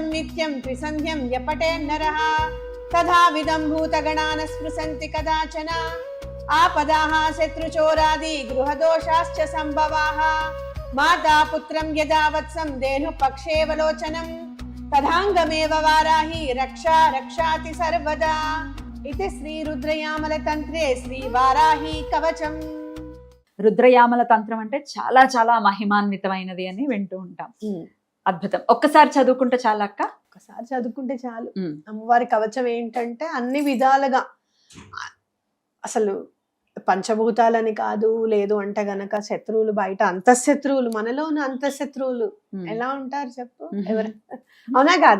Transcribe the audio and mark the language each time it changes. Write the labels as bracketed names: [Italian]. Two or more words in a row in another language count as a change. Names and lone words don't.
[Sanskrit] नित्यं त्रिसन्ध्यं यपटे नरः तथा विदं भूतगणान् स्पृशन्ति कदाचन आपदाः शत्रुचोरादि गृहदोषाश्च सम्भवाः माता पुत्रं यदा वत्सं धेनुपक्षेवलोचनं तथाङ्गमेव वाराही रक्षा रक्षाति सर्वदा इति श्री रुद्रयामल तंत्रे श्री वाराही कवचम. [Telugu] రుద్రయామల తంత్రం అంటే చాలా చాలా మహిమాన్వితమైనది అని వింటూ ఉంటాం. అద్భుతం. ఒక్కసారి చదువుకుంటే చాలు అక్క? ఒక్కసారి చదువుకుంటే చాలు. అమ్మవారి కవచం ఏంటంటే అన్ని విధాలుగా అసలు పంచభూతాలని కాదు, లేదు అంటే గనక శత్రువులు బయట అంతఃశత్రువులు, మనలోని అంతఃశత్రువులు ఎలా ఉంటారు చెప్పు, ఎవరు అవునా కాదా?